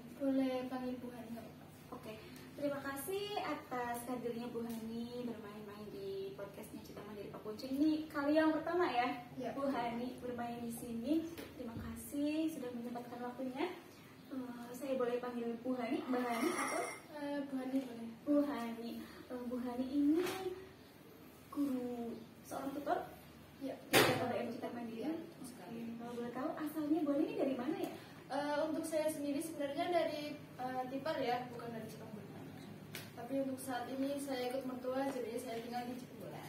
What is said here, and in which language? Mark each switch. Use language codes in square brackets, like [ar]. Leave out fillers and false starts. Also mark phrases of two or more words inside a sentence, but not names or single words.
[id] Boleh panggil Bu Hani nggak apa-apa? Oke, terima kasih atas hadirnya Bu Hani bermain-main di podcastnya Cita Mandiri Pak Kuncen. Ini kali yang pertama ya, Ya. Bu Hani bermain di sini. Terima kasih sudah menyempatkan waktunya. Saya boleh panggil Bu Hani, Mbak Hani atau Bu Hani boleh. Bu Hani. Bu Hani ini guru seorang tutor Ya. di PKBM Cita Mandiri. Ya. Oke, kalau boleh tahu asalnya Bu Hani ini dari mana ya? Untuk saya sendiri sebenarnya dari Tipar ya, bukan dari Cikambulan. Tapi untuk saat ini saya ikut mertua, jadi saya tinggal di Cikambulan.